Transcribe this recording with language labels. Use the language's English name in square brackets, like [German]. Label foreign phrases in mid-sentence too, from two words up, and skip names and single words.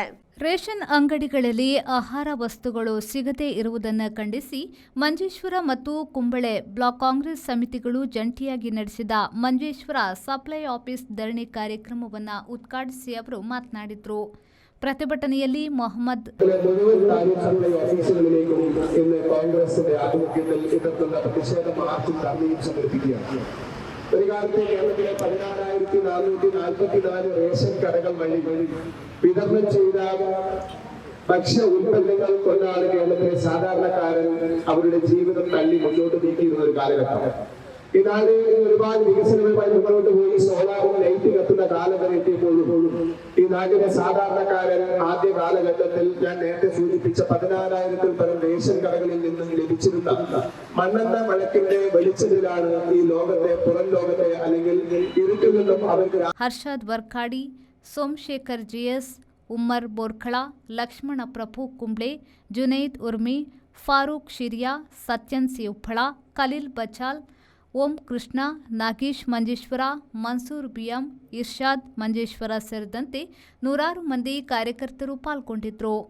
[Kannada] ರೇಷನ್ ಅಂಗಡಿಗಳಲ್ಲಿ ಆಹಾರ ವಸ್ತುಗಳು ಸಿಗದೇ ಇರುವುದನ್ನು ಖಂಡಿಸಿ ಮಂಜೇಶ್ವರ ಮತ್ತು ಕುಂಬಳೆ ಬ್ಲಾಕ್ ಕಾಂಗ್ರೆಸ್ ಸಮಿತಿಗಳು ಜಂಟಿಯಾಗಿ ನಡೆಸಿದ ಮಂಜೇಶ್ವರ ಸಪ್ಲೈ ಆಫೀಸ್ ಧರಣಿ ಕಾರ್ಯಕ್ರಮವನ್ನು ಉದ್ಘಾಟಿಸಿ ಅವರು ಮಾತನಾಡಿದರು. ಪ್ರತಿಭಟನೆಯಲ್ಲಿ ಮೊಹಮ್ಮದ್ [Malayalam] ഒരു കാലത്ത് കേരളത്തിലെ 16,444 റേഷൻ കടകൾ വഴി വിതരണം ചെയ്ത ഭക്ഷ്യ ഉൽപ്പന്നങ്ങൾ കൊണ്ടാണ് കേരളത്തിലെ സാധാരണക്കാരൻ അവരുടെ ജീവിതം തള്ളി മുന്നോട്ട് നീക്കിയിരുന്ന ഒരു കാലഘട്ടം. ഈ നാട് ഒരുപാട് വികസനവുമായി മുന്നോട്ട് പോയി സോളാറും ലൈറ്റ് കത്തുന്ന കാലം വരെ എത്തിയപ്പോഴും ഈ നാട്ടിലെ സാധാരണക്കാരൻ ആദ്യ കാലഘട്ടത്തിൽ ഞാൻ നേരത്തെ സൂചിപ്പിച്ച 16,000-ൽ പരം റേഷൻ കടകളിൽ നിന്നും ലഭിച്ചിരുന്ന മണ്ണെണ്ണ വിളക്കിന്റെ വെളിച്ചത്തിലാണ് ഈ ലോകത്തെ പുറം ലോകത്തെ അല്ലെങ്കിൽ ഇരുട്ടിൽ നിന്നും അവർക്ക് [Kannada] ಹರ್ಷದ್ ವರ್ಕಾಡಿ, ಸೋಮಶೇಖರ್ ಜಿಎಸ್, ಉಮ್ಮರ್ ಬೋರ್ಖಳ, ಲಕ್ಷ್ಮಣ ಪ್ರಭು ಕುಂಬ್ಳೆ, ಜುನೈದ್ ಉರ್ಮಿ, ಫಾರೂಕ್ ಶಿರಿಯಾ, ಸತ್ಯನ್ ಸಿಯುಫಳ, ಖಲೀಲ್ ಬಚಾಲ್, ಓಂ ಕೃಷ್ಣ, ನಾಗೇಶ್ ಮಂಜೇಶ್ವರ, ಮನ್ಸೂರ್ ಬಿಎಂ, ಇರ್ಷಾದ್ ಮಂಜೇಶ್ವರ ಸೇರಿದಂತೆ ನೂರಾರು ಮಂದಿ ಕಾರ್ಯಕರ್ತರು ಪಾಲ್ಗೊಂಡಿದ್ದರು.